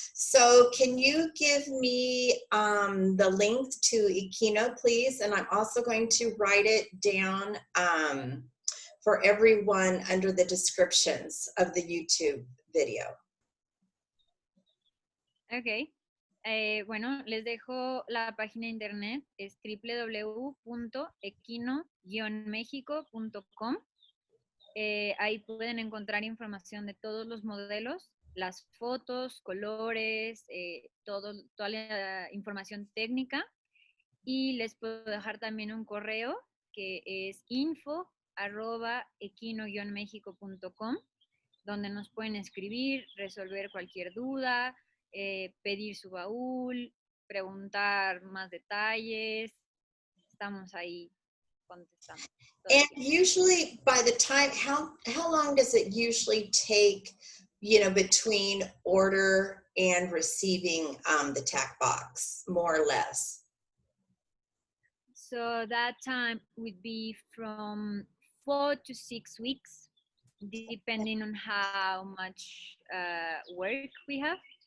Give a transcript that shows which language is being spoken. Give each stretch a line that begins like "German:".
English: So can you give me the link to E-Kino, please? And I'm also going to write it down for everyone under the descriptions of the YouTube video. Ok.
Spanish: Bueno, les dejo la página de internet, es www.equino-mexico.com. Ahí pueden encontrar información de todos los modelos, las fotos, colores, toda la información técnica. Y les puedo dejar también un correo que es info@equino-mexico.com, donde nos pueden escribir, resolver cualquier duda, pedir su baúl, preguntar más detalles. Estamos ahí contestando.
English: And usually by the time, how long does it usually take, between order and receiving the tack box, more or less? So that time would be from 4 to 6 weeks, depending on how much work we have.